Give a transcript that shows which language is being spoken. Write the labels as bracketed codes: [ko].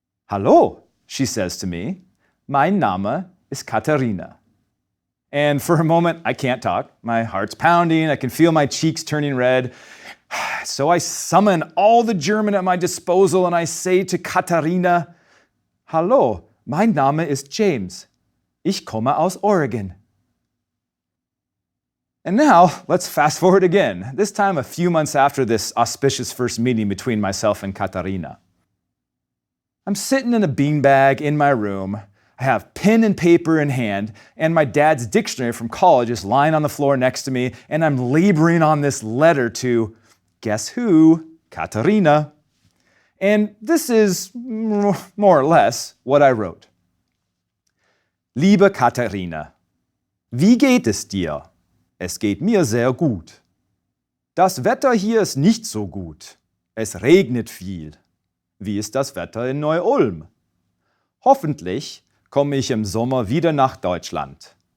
[en] Hallo, she says to me. [de] Mein Name ist Katharina. [en] And for a moment, I can't talk. My heart's pounding. I can feel my cheeks turning red. So I summon all the German at my disposal and I say to Katharina, [de] Hallo, mein Name ist James. Ich komme aus Oregon. [en] And now, let's fast forward again, this time a few months after this auspicious first meeting between myself and Katharina. I'm sitting in a beanbag in my room. I have pen and paper in hand, and my dad's dictionary from college is lying on the floor next to me, and I'm laboring on this letter to, guess who? Katharina. And this is more or less what I wrote. [de] Liebe Katharina, wie geht es dir? Es geht mir sehr gut. Das Wetter hier ist nicht so gut. Es regnet viel. Wie ist das Wetter in Neu-Ulm? Hoffentlich komme ich im Sommer wieder nach Deutschland.